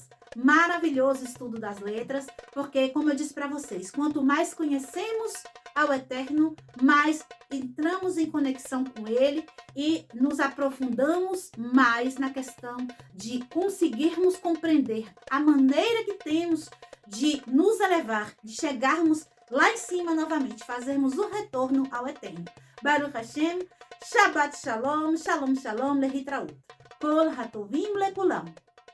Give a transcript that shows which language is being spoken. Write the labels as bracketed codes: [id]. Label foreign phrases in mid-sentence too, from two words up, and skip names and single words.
[pt] Maravilhoso estudo das letras, porque, como eu disse para vocês, quanto mais conhecemos ao Eterno, mais entramos em conexão com Ele e nos aprofundamos mais na questão de conseguirmos compreender a maneira que temos de nos elevar, de chegarmos lá em cima novamente, fazermos o retorno ao Eterno. [he] ברוך השם, שבת שלום, שלום שלום, להתראות. כל הטובים לכולם.